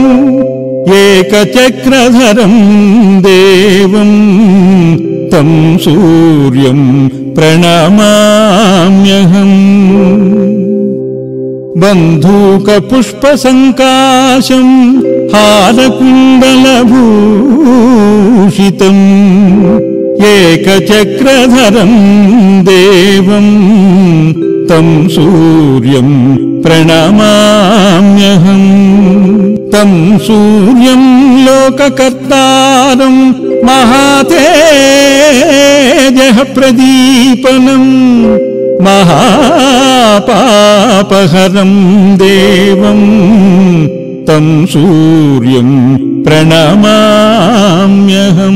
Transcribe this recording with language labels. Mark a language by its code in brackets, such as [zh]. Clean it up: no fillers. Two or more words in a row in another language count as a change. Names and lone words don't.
[sa] एकचक्रधरं देवं तं सूर्यं प्रणमाम्यहम् बन्धूकपुष्पसङ्काशं हारकुण्डलभूषितम् एकचक्रधरं देवं तं सूर्यं प्रणमाम्यहम् తం సూర్యం లోకకర్తారం మహాతేజః ప్రదీపనం మహాపాపహరం దేవం తం సూర్యం ప్రణమామ్యహం.